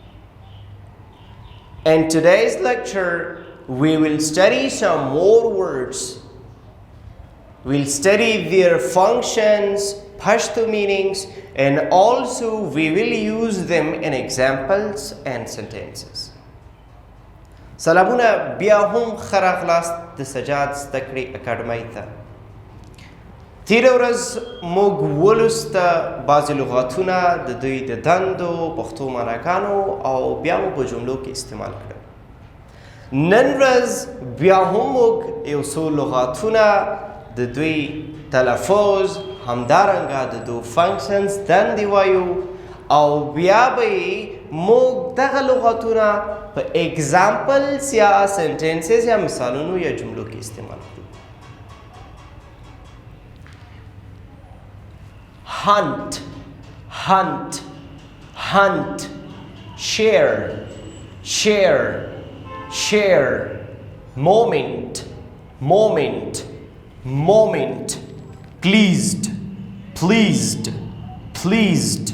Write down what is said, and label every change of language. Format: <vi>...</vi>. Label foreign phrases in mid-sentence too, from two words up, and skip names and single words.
<en>In today's lecture we will study some more words. We'll study their functions, Pashto meanings, and also we will use them in examples and sentences.</en> <ps>سلامونه بیا هم ښه راغلاست د سجاد زده کړې اکاډمۍ ته. تېره ورځ موږ ولوسته بعضې لغاتونه د دوی د دندو پښتو معناګانو او بیا مو په جملو کې استعمال کړل. نن ورځ بیا هم موږ یو څو لغاتونه د دوی تلفظ همدارنګه د دو فنکشنز دندې وایو او بیا به یې موږ دغه لغاتونه په اگزامپلز یا سنټنسز یا مثالونو یا جملو کې استعمال کړو.</ps> <en>hunt, hunt, hunt, share, share, share, moment, moment, moment, pleased, pleased, pleased,</en>